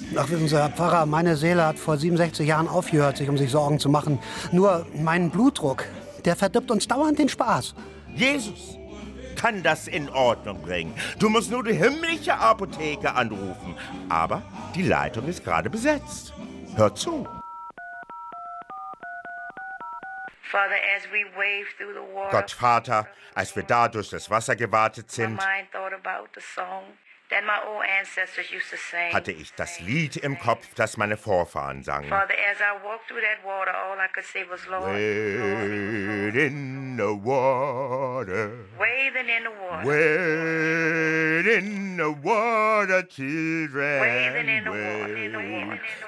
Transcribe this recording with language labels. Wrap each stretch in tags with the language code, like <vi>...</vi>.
<de>Ach, wissen Sie, Herr Pfarrer, meine Seele hat vor 67 Jahren aufgehört, sich um sich Sorgen zu machen. Nur mein Blutdruck, der verdirbt uns dauernd den Spaß. Jesus kann das in Ordnung bringen. Du musst nur die himmlische Apotheke anrufen. Aber die Leitung ist gerade besetzt. Hör zu.</de> <en>Father, as we wave through the water,</en> <de>Gott, Vater, als wir da durch das Wasser gewartet sind,</de> <en>my mind thought about the song that my old ancestors used to sing.</en> <de>Hatte ich das Lied im Kopf, das meine Vorfahren sangen.</de> <en>Father, as I walked through that water, all I could see was Lord. Wading in the water, children.</en>